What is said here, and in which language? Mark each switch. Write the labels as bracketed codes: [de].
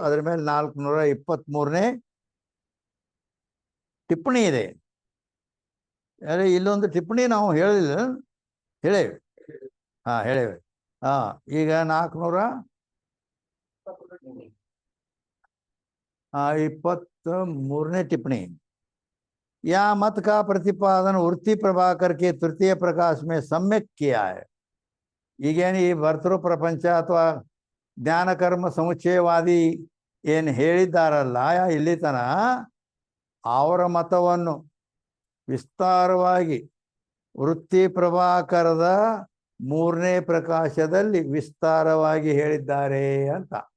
[kn] ಅದರ ಮೇಲೆ 423ನೇ ಟಿಪ್ಪಣಿ ಇದೆ. ಇಲ್ಲೊಂದು ಟಿಪ್ಪಣಿ ನಾವು ಹೇಳಿಲ್ಲ, ಹೇಳೇವೆ. ಹೇಳೇವೆ. ಈಗ 423ನೇ टिप्पणी. [hi] या मत का प्रतिपादन वृत्ति प्रभाकर के तृतीय प्रकाश में सम्यक किया है. [kn] ಈಗೇನು ಈ ಭರ್ತೃ ಪ್ರಪಂಚ ಅಥವಾ ಜ್ಞಾನ ಕರ್ಮ ಸಮುಚ್ಚಯವಾದಿ ಏನು ಹೇಳಿದ್ದಾರಲ್ಲ ಇಲ್ಲಿ ತನ, ಅವರ ಮತವನ್ನು ವಿಸ್ತಾರವಾಗಿ ವೃತ್ತಿ ಪ್ರಭಾಕರದ 3ನೇ ಪ್ರಕಾಶದಲ್ಲಿ ವಿಸ್ತಾರವಾಗಿ ಹೇಳಿದ್ದಾರೆ ಅಂತ.